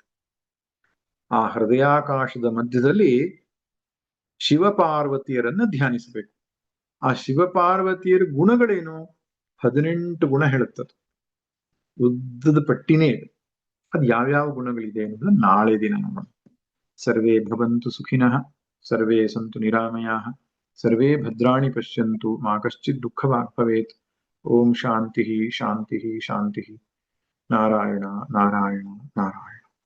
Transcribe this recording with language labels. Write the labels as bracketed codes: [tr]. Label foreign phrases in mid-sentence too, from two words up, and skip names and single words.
[kn] ಆ ಹೃದಯಾಕಾಶದ ಮಧ್ಯದಲ್ಲಿ ಶಿವಪಾರ್ವತಿಯರನ್ನ ಧ್ಯಾನಿಸಬೇಕು. ಆ ಶಿವಪಾರ್ವತಿಯರ ಗುಣಗಳೇನು? 18 ಗುಣ ಹೇಳುತ್ತದೆ, ಉದ್ದದ ಪಟ್ಟಿನೇ ಇದೆ. ಅದು ಯಾವ್ಯಾವ ಗುಣಗಳಿದೆ ಅನ್ನೋದನ್ನ ನಾಳೆ ದಿನ ನೋಡೋಣ. [sa] ಸರ್ವೇ ಭವಂತು ಸುಖಿನಃ, ಸರ್ವೇ ಸಂತು ನಿರಾಮಯಾಃ, ಸರ್ವೇ ಭದ್ರಾಣಿ ಪಶ್ಯಂತು, ಮಾ ಕಶ್ಚಿತ್ ದುಃಖವಾಗ್ ಭವೇತ್. ಓಂ ಶಾಂತಿ ಶಾಂತಿ ಶಾಂತಿ. ನಾರಾಯಣ ನಾರಾಯಣ ನಾರಾಯಣ.